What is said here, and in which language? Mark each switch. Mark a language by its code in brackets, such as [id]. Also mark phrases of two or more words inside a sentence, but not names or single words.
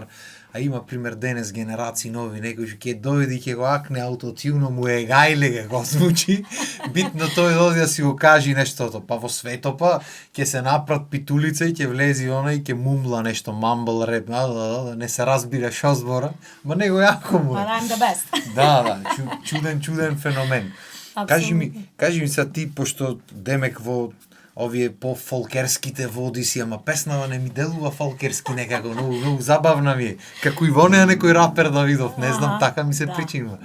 [mk] А има пример денес генерации нови, некој што ќе дојде и ќе го акне аутотюно, му е гајле го звучи. Битно тој дојде да си го кажи нештото, па во свето па ќе се направат питулица и ќе влези она и ќе мумла нешто [en] mumble rap, [mk] не се разбира што збора, ма него јако му е. [en] But I'm the best. [mk] Да, чуден феномен. Кажи ми са ти, пошто демек во овие по-фолкерските води си, ама песнава не ми делува фолкерски некако, многу забавна ми е. Како и во неа некој рапер да видов, не знам, така ми се причинува.